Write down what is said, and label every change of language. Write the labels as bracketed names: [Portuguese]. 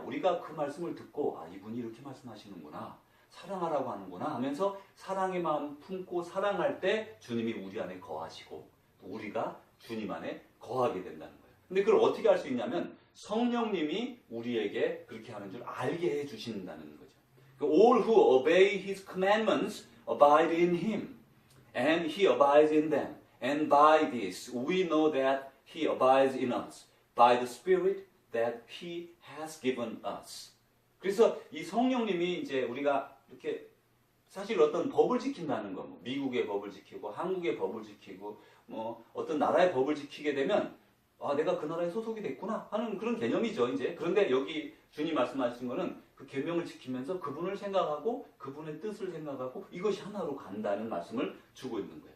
[Korean] 우리가 그 말씀을 듣고 이분이 이렇게 말씀하시는구나. 사랑하라고 하는구나 하면서 사랑의 마음 품고 사랑할 때 주님이 우리 안에 거하시고 또 우리가 주님 안에 거하게 된다는 거예요. 근데 그걸 어떻게 할 수 있냐면 성령님이 우리에게 그렇게 하는 줄 알게 해주신다는 거죠. [English] All who obey his commandments abide in him and he abides in them. And by this we know that he abides in us by the Spirit that he has given us. [Korean] 그래서 이 성령님이 이제 우리가 이렇게 사실 어떤 법을 지킨다는 거, 뭐 미국의 법을 지키고 한국의 법을 지키고 뭐 어떤 나라의 법을 지키게 되면 내가 그 나라에 소속이 됐구나 하는 그런 개념이죠, 이제. 그런데 여기 주님 말씀하신 거는 그 계명을 지키면서 그분을 생각하고 그분의 뜻을 생각하고 이것이 하나로 간다는 말씀을 주고 있는 거예요.